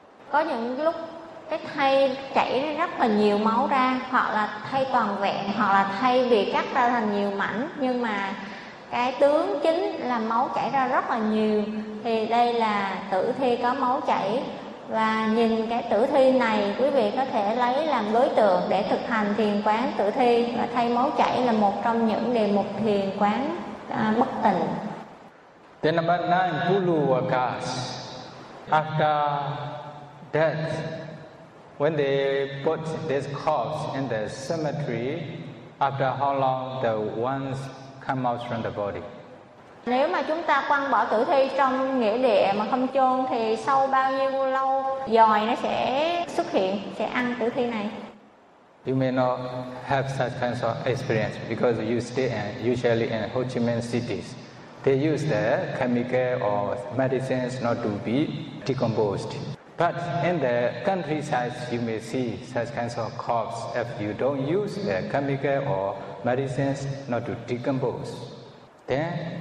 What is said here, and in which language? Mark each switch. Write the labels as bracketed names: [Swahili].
[Vietnamese] Có những lúc cái thây chảy rất là nhiều máu ra, hoặc là thây toàn vẹn, hoặc là thây bị cắt ra thành nhiều mảnh, nhưng mà cái tướng chính là máu chảy ra rất là nhiều, thì đây là tử thi có máu chảy. Và nhìn cái tử thi này, quý vị có thể lấy làm đối tượng để thực hành thiền quán tử thi. Và thây máu chảy là một trong những đề mục thiền quán bất tịnh. [English] Then number 9, Puluvakas. After death, when they put this corpse in the cemetery, after how long the ones come out from the body? [Vietnamese] Nếu mà chúng ta quăng bỏ tử thi trong nghĩa địa mà không chôn thì sau bao nhiêu lâu dòi nó sẽ xuất hiện, sẽ ăn tử thi này? [English] You may not have such kinds of experience because you stay usually in Ho Chi Minh cities. They use the chemical or medicines not to be decomposed. But in the countryside, you may see such kinds of corpses if you don't use the chemical or medicines not to decompose. Then